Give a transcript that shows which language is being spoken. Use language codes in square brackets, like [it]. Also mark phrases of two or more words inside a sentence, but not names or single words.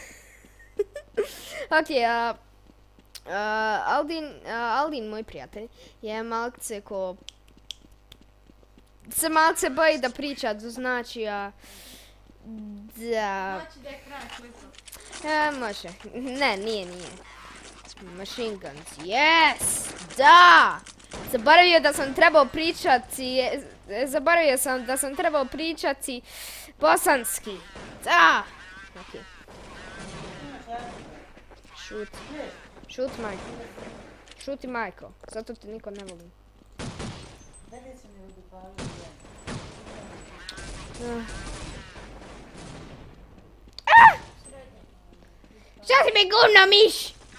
[bs] Ok, Aldin, moj prijatelj, je malce ko... Se malce boji da priča, to znači da... Znači da je kraj klipa. Može. Ne, nije. [en] Machine guns, yes! [bs] Da! Zaboravio da sam trebao pričati bosanski. [en] Da! Ok. Shoot, Michael. [bs] Šuti, Michael. Zato te niko ne voli. Šta si mi gurno, miš?